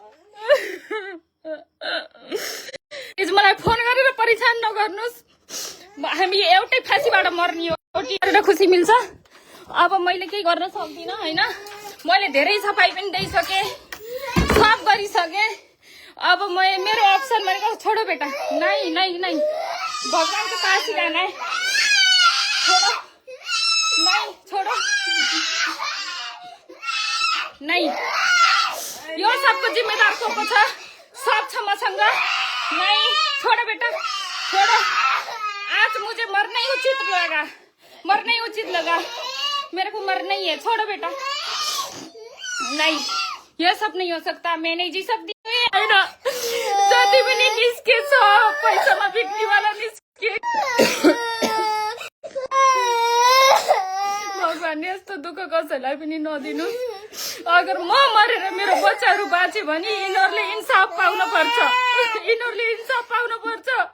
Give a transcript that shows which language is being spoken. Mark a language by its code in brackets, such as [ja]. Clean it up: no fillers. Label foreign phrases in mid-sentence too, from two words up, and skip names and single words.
[ne] मलाई फोन गरेर परेशान नगर्नुस्। हामी एउटै फाँसीबाट मर्ने हो। गरेर खुसी मिल्छ। अब मैले केही गर्न सक्दिनँ हैन। मैले धेरै सफाई पनि दिइसके, सब गरिसके। अब मेरो अप्सन भनेको [hi] छोडो बेटा। नै भगवान के पास ही जाना है। छोड़ो नहीं, छोड़ो नहीं, [ne] यो सबको जिम्मेदार को छ, सब छ मसँग। [hi] नहीं, छोड़ो बेटा, छोड़ो। आज मुझे मरना ही उचित लगा, मरना ही उचित लगा, मेरे को मरना ही है। छोड़ो बेटा, नहीं, ये सब नहीं हो सकता, मैं नहीं जी सकती है ना। [ne] जति पनि निस्के छ, पैसामा बिक्रीवाला निस्के। भगवान यस्तो दुःख कसैलाई पनि नदिनु। अगर म मरेर मेरो बच्चाहरू बाँचे भने यिनीहरूले इन्साफ पाउन पर्छ, यिनीहरूले इन्साफ पाउन पर्छ।